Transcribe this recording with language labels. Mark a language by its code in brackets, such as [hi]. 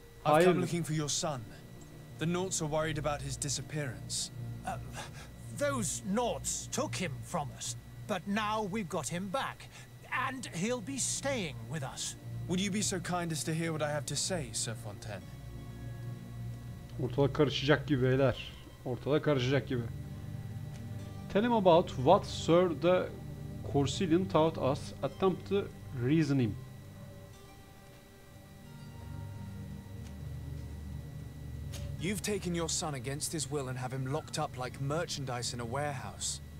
[en] I've come looking for your son. The Naughts are worried about his disappearance. Those Naughts took him from us, but now we've got him back, and he'll be staying with us. Would you be so kind as to hear what I have to say, Sir Fontaine? [tr] Ortalık karışacak gibi beyler. Ortalık karışacak gibi. [en] Tell him about what Sir the Corsilian taught us. Attempt to reason him. You've taken your son against his will and have him locked up like merchandise in a warehouse.